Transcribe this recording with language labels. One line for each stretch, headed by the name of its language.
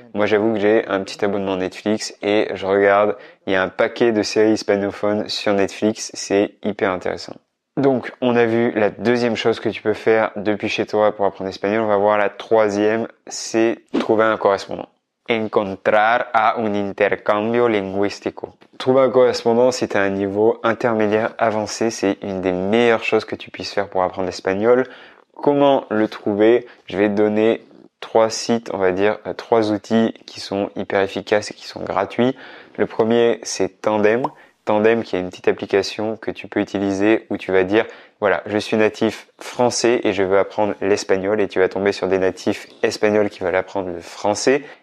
French: Moi, j'avoue que j'ai un petit abonnement Netflix et je regarde, il y a un paquet de séries hispanophones sur Netflix, c'est hyper intéressant. Donc, on a vu la deuxième chose que tu peux faire depuis chez toi pour apprendre l'espagnol. On va voir la troisième, c'est trouver un correspondant.
Spanish: Encontrar a un intercambio lingüístico.
French: Trouver un correspondant si tu as un niveau intermédiaire avancé, c'est une des meilleures choses que tu puisses faire pour apprendre l'espagnol. Comment le trouver? Je vais te donner 3 sites, on va dire 3 outils qui sont hyper efficaces et qui sont gratuits. Le premier, c'est Tandem. Tandem, qui est une petite application que tu peux utiliser où tu vas dire, voilà, je suis natif français et je veux apprendre l'espagnol, et tu vas tomber sur des natifs espagnols qui veulent apprendre le français.